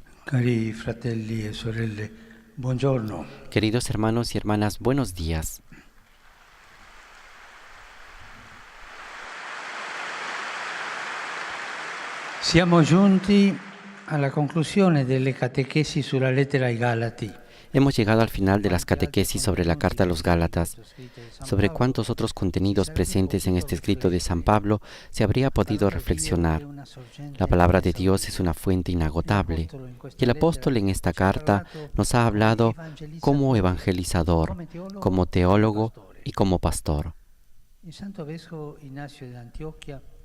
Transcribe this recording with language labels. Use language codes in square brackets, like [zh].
[it] Cari fratelli e sorelle, buongiorno. [es] Queridos hermanos y hermanas, buenos días. [it] Siamo giunti alla conclusione delle catechesi sulla lettera ai Galati. [es] Hemos llegado al final de las catequesis sobre la carta a los Gálatas. Sobre cuántos otros contenidos presentes en este escrito de San Pablo se habría podido reflexionar. La palabra de Dios es una fuente inagotable. Y el apóstol en esta carta nos ha hablado como evangelizador, como teólogo y como pastor. [it] Il Santo Vescovo Ignacio de Antioquia